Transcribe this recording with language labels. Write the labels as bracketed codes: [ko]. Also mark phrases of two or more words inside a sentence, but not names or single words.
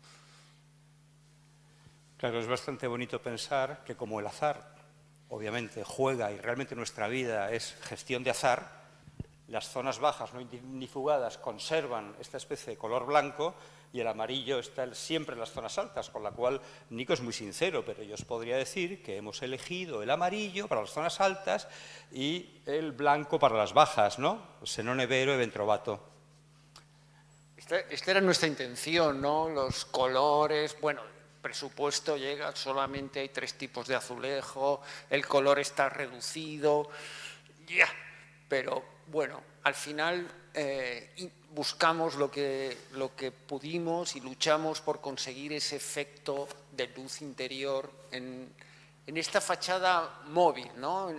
[es] Claro, es bastante bonito pensar que como el azar, obviamente, juega y realmente nuestra vida es gestión de azar, las zonas bajas no ignifugadas conservan esta especie de color blanco y el amarillo está siempre en las zonas altas, con la cual Nico es muy sincero, pero yo os podría decir que hemos elegido el amarillo para las zonas altas y el blanco para las bajas, ¿no? [it] Se non è vero e ben trovato. [es] Esta era nuestra intención, ¿no? Los colores, bueno, presupuesto llega, solamente hay 3 tipos de azulejo, el color está reducido, ya, pero bueno, al final buscamos lo que pudimos y luchamos por conseguir ese efecto de luz interior en esta fachada móvil, ¿no?